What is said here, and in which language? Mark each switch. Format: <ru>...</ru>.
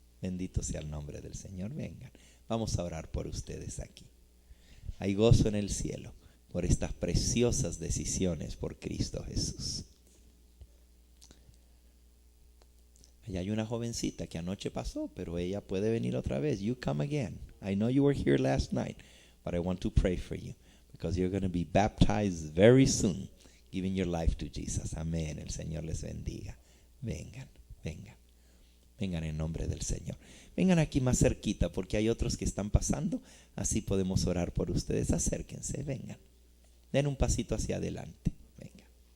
<es>Bendito sea el nombre del Señor. Vengan, vamos a orar por ustedes aquí. Hay gozo en el cielo por estas preciosas decisiones por Cristo Jesús. Allá hay una jovencita que anoche pasó, pero ella puede venir otra vez.</es> <en>You come again. I know you were here last night, but I want to pray for you because you're going to be baptized very soon, giving your life to Jesus.</en> <es>Amén. El Señor les bendiga. Vengan, vengan. Vengan en nombre del Señor. Vengan aquí más cerquita porque hay otros que están pasando. Así podemos orar por ustedes. Acérquense, vengan. Den un pasito hacia adelante. Vengan.</es>